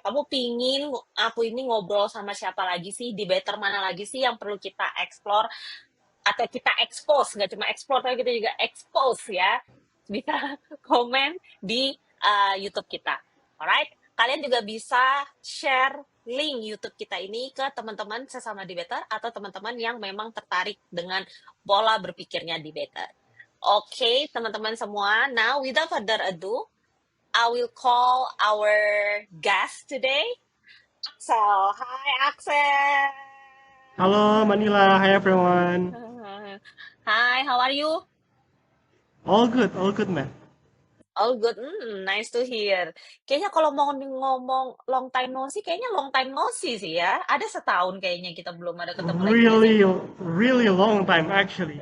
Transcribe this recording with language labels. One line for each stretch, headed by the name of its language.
Indonesian: Kamu pingin aku ini ngobrol sama siapa lagi sih, debater mana lagi sih yang perlu kita explore atau kita expose, nggak cuma explore tapi kita juga expose ya, bisa komen di YouTube kita. Alright, kalian juga bisa share link YouTube kita ini ke teman-teman sesama debater atau teman-teman yang memang tertarik dengan pola berpikirnya debater. Oke, teman-teman semua.
English: Now, without further ado, I will call our guest today, Axel. Hi, Axel. Halo Manila, hi everyone. Hi, how are you? All good man. All good. Nice to hear.
Indonesian: Kayaknya kalau mau ngomong
English: long time no see,
Indonesian: kayaknya
English: long time no see
Indonesian: sih ya. Ada setahun kayaknya kita belum ada ketemu lagi nggak sih?
English: Really, really long time actually.